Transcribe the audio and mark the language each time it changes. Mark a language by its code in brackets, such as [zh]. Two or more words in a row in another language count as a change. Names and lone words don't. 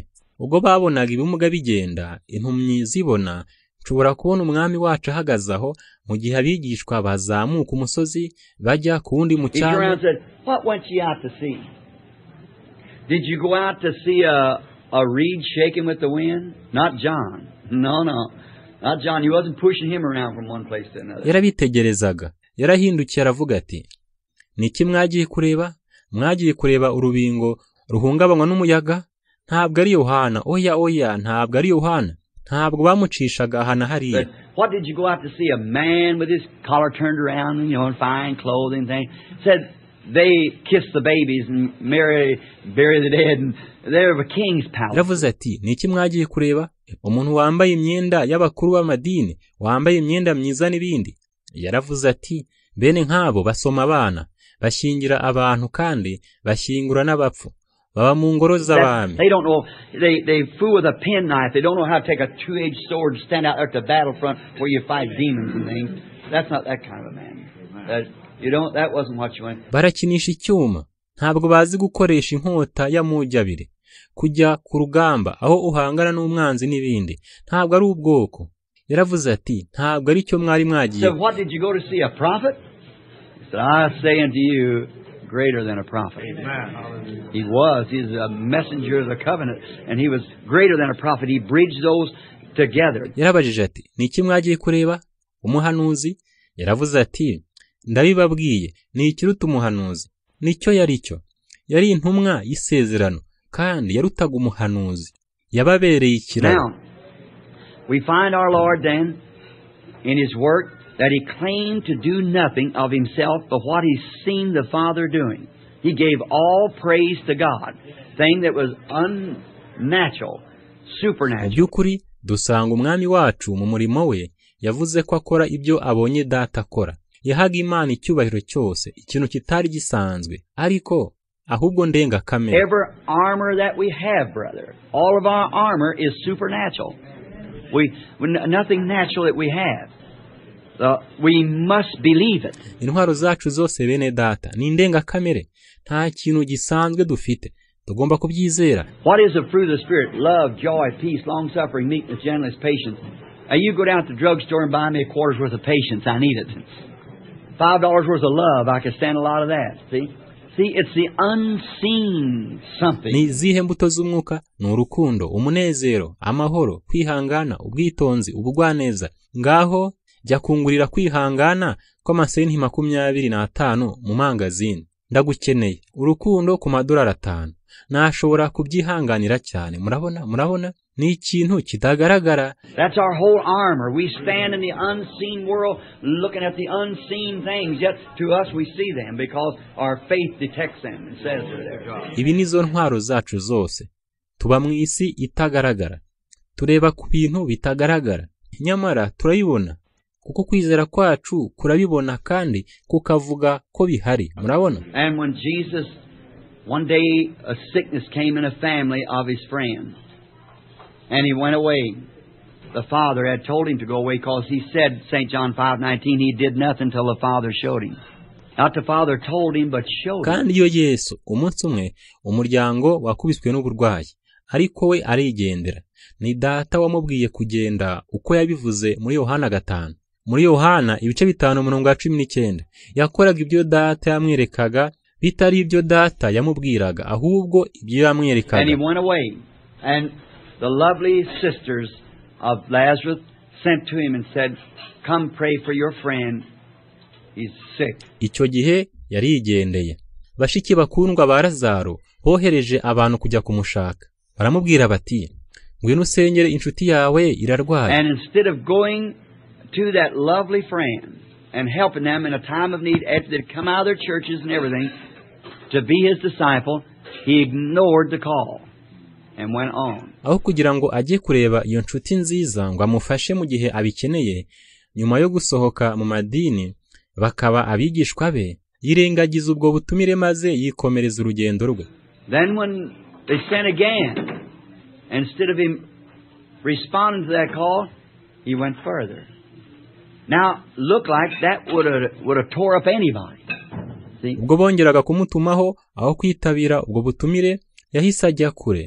[rw] Ubwo babonaga ibimuga bigenda, impumyi zibona, nshobora kubona umwami wacu ahagaze aho mu gihe abigishwa bazamuka umusozi bajya ku wundi mu cyaro. [en] He turned around and said, "What went you out to see? Did you go out to see a reed shaking with the wind?" Not John. No. Not John. He wasn't pushing him around from one place to another. [rw] Yarabitegerezaga, yarahindukiye aravuga ati, niki mwagiye kureba? Mwagiye kureba urubingo ruhungabanywa n'umuyaga? Ntabwo ari Yohana. Oya, ntabwo ari Yohana. Ntabwo bamucishaga ahana hariya. [en] What did you go out to see? A man with his collar turned around, in fine clothing thing. Said they kissed the babies and bury the dead, and they're a king's palace. [rw] Yaravuze ati, niki mwagiye kureba? Umuntu wambaye imyenda y'abakuru b'amadini, wambaye imyenda myiza n'ibindi. Yaravuze ati, bene nk'abo basoma abana, bashyingira abantu kandi bashyingura n'abapfu. Baba mu ngoro z'abami. [en] They don't know. They fool with a penknife. They don't know how to take a two-edged sword and stand out there at the battlefront where you fight demons and things. That's not that kind of a man. That wasn't what you went. [rw] Barakinisha icyuma. Ntabwo bazi gukoresha inkota y'amujyabire. Kujya ku rugamba aho uhangana n'umwanzi n'ibindi. Ntabwo ari ubwoko. Yaravuze ati, ntabwo ari cyo mwari mwagiye. [en] So what did you go to see? A prophet? He said, "I say unto you, greater than a prophet." Amen. He was. He's a messenger of the covenant, and he was greater than a prophet. He bridged those together. [rw] Yarabajije ati, niki mwagiye kureba? Umuhanuzi? Yaravuze ati, ndabibabwiye, ni ikiruta umuhanuzi. Nicyo yari cyo. Yari intumwa y'isezerano, kandi yarutaga umuhanuzi. Yababereye ikiraro. [en] Now, we find our Lord then in his work that he claimed to do nothing of himself but what he's seen the Father doing. He gave all praise to God, thing that was unnatural, supernatural. [rw] Mu by'ukuri dusanga umwami wacu mu murimo we yavuze ko akora ibyo abonye data akora. Yahaga Imana icyubahiro cyose, ikintu kitari gisanzwe, ariko ahubwo ndenga kamere. [en] Every armor that we have, brother, all of our armor is supernatural. Nothing natural that we have. We must believe it. [rw] Intwaro zacu zose bene data ni ndenga kamere. Nta kintu gisanzwe dufite. Tugomba kubyizera. [en] What is the fruit of the Spirit? Love, joy, peace, long-suffering, meekness, gentleness, patience. Now you go down to the drugstore and buy me a quarter's worth of patience. I need it. $5 worth of love. I can stand a lot of that. See, it's the unseen something. [rw] Ni zihe mbuto z'umwuka? Ni urukundo, umunezero, amahoro, kwihangana, ubwitonzi, ubugwaneza. Ngaho jya kungurira kwihangana kw'amasenti 25 mu mangazini. Ndagukeneye urukundo ku madolari 5. Nashobora kubyihanganira cyane. Murabona ni ikintu kitagaragara. [en] That's our whole armor. We stand in the unseen world looking at the unseen things, yet to us we see them because our faith detects them and says they're there. [rw] Ibi nizo ntwaro zacu zose. Tuba mu isi itagaragara. Tureba ku bintu bitagaragara. Nyamara turayibona. Kuko kwizera kwacu kurabibona kandi kukavuga ko bihari. Murabona? [en] And when Jesus, one day a sickness came in a family of his friends. And he went away. The Father had told him to go away because he said, St. John 5:19, he did nothing till the Father showed him. Not the Father told him, but showed him. [rw] Kandi iyo Yesu umunsi umwe umuryango wakubiswe n'uburwayi, ariko we arigendera. Ni data wamubwiye kugenda uko yabivuze muri Yohana 5. Muri Yohana ibice 5:19 yakoraga ibyo data yamwerekaga bitari ibyo data yamubwiraga ahubwo ibyo yamwerekaga. [en] And he went away. And the lovely sisters of Lazarus sent to him and said, "Come pray for your friend. He's sick." [rw] Icyo gihe yarigendeye. Bashiki bakundwa ba Lazaro bohereje abantu kujya kumushaka. Baramubwira bati, "Ngwino usengere inshuti yawe irarwaye." [en] And instead of going to that lovely friend and helping them in a time of need after they'd come out of their churches and everything to be his disciple, he ignored the call and went on. [rw] Aho kugira ngo ajye kureba iyo nshuti nziza ngo amufashe mu gihe abikeneye, nyuma yo gusohoka mu madini bakaba abigishwa be, yirengagiza ubwo butumire maze yikomereza urugendo rwe. [en] Then when they sent again, instead of him responding to that call, he went further. Now, look like that would have tore up anybody. See? [rw] Ubwo bongeraga kumutumaho aho kwitabira ubwo butumire, yahise ajya kure.